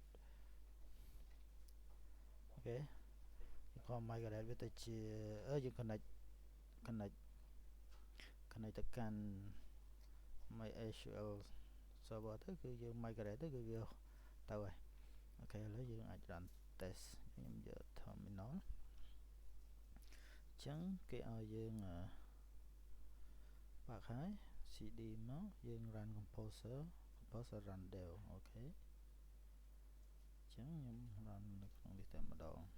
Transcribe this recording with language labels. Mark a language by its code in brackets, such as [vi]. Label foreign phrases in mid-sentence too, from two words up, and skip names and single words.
[km] អូខេយើងក៏ migrate វាទៅជាយើង connect ទៅកាន់ [en] MySQL server [km] ទៅគឺយើង migrate ទៅគឺវាទៅហើយអូខេឥឡូវយើងអាច [en] run test [km] ខ្ញុំយក terminal អញ្ចឹងគេឲ្យយើង បើកហើយ cd មកយើង [en] run composer run dev [km] អូខេអញ្ចឹងខ្ញុំ run នៅក្នុងនេះតែម្ដង